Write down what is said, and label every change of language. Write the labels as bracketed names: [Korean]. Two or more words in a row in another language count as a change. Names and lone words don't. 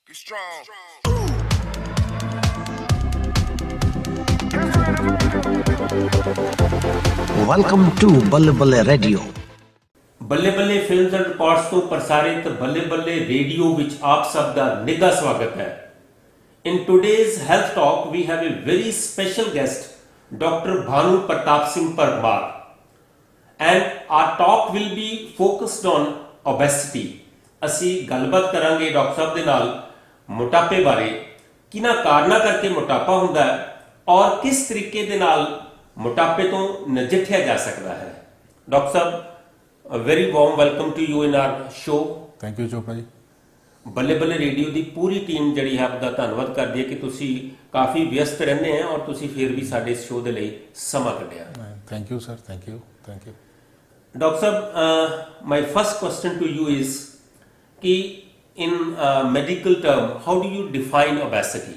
[English] strong. Welcome to Balle Balle Radio. [Punjabi] ਬੱਲੇ ਬੱਲੇ ਫਿਲਮਸ ਐਂਡ ਰਿਪੋਰਟਸ ਤੋਂ ਪ੍ਰਸਾਰਿਤ ਬੱਲੇ ਬੱਲੇ ਰੇਡੀਓ ਵਿੱਚ ਆਪ ਸਭ ਦਾ ਨਿੱਘਾ ਸਵਾਗਤ ਹੈ। [English] In today's health talk we have a very special guest, Dr. Bhanu Pratap Singh Parmar, and our talk will be focused on obesity. [Punjabi] ਅਸੀਂ ਗੱਲਬਾਤ ਕਰਾਂਗੇ ਡਾਕਟਰ ਸਾਹਿਬ ਦੇ ਨਾਲ ਮੋਟਾਪੇ ਬਾਰੇ, ਕਿਹਨਾਂ ਕਾਰਨਾਂ ਕਰਕੇ ਮੋਟਾਪਾ ਹੁੰਦਾ ਹੈ ਔਰ ਕਿਸ ਤਰੀਕੇ ਦੇ ਨਾਲ ਮੋਟਾਪੇ ਤੋਂ ਨਜਿੱਠਿਆ ਜਾ ਸਕਦਾ ਹੈ। ਡਾਕਟਰ ਸਾਹਿਬ, [English] a very warm welcome to you in our show. thank you Chopra ji. [Punjabi] ਬੱਲੇ ਬੱਲੇ ਰੇਡੀਓ ਦੀ ਪੂਰੀ ਟੀਮ ਜਿਹੜੀ ਹੈ ਆਪਦਾ ਧੰਨਵਾਦ ਕਰਦੀ ਹੈ ਕਿ ਤੁਸੀਂ ਕਾਫੀ ਵਿਅਸਤ ਰਹਿੰਦੇ ਆ ਔਰ ਤੁਸੀਂ ਫਿਰ ਵੀ ਸਾਡੇ ਇਸ ਸ਼ੋਅ ਦੇ ਲਈ ਸਮਾਂ ਕੱਢਿਆ। [English] thank you sir, thank you, thank you. [Punjabi] ਡਾਕਟਰ ਸਾਹਿਬ, [English] my first question to you is ਕਿ in medical term how do you define obesity?